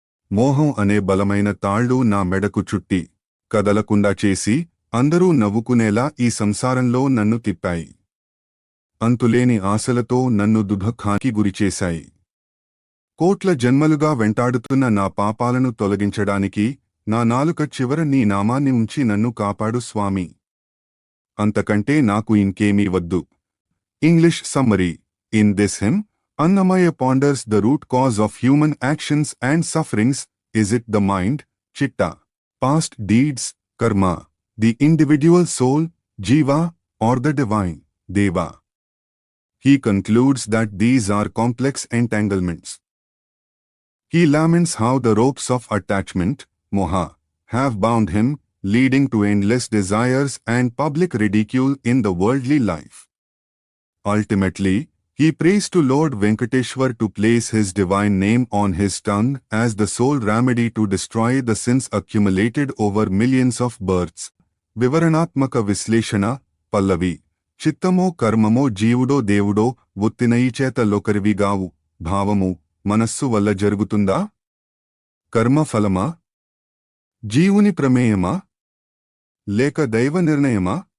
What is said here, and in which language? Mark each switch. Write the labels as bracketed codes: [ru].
[te] మోహం అనే బలమైన తాళ్ళు నా మెడకు చుట్టి కదలకుండా చేసి అందరూ నవ్వుకునేలా ఈ సంసారంలో నన్ను తిప్పాయి. అంతులేని ఆశలతో నన్ను దుఃఖానికి గురిచేశాయి. కోట్ల జన్మలుగా వెంటాడుతున్న నా పాపాలను తొలగించడానికి నా నాలుక చివర నీ నామాన్ని ఉంచి నన్ను కాపాడు స్వామి. అంతకంటే నాకు ఇంకేమీ వద్దు. [en] English summary: in this hymn, Annamaya ponders the root cause of human actions and sufferings. Is it the mind, chitta, past deeds, karma, the individual soul, jiva, or the divine, deva? He concludes that these are complex entanglements. He laments how the ropes of attachment, moha, have bound him, leading to endless desires and public ridicule in the worldly life. Ultimately, he prays to Lord Venkateshwar to place his divine name on his tongue as the sole remedy to destroy the sins accumulated over millions of births. [te] వివరణాత్మక విశ్లేషణ. పల్లవి: చిత్తమో కర్మమో జీవుడో దేవుడో ఒత్తినయి చేత లోకరివిగావు. భావము: మనస్సు వల్ల జరుగుతుందా? కర్మఫలమా? జీవుని ప్రమేయమా? లేక దైవ నిర్ణయమా?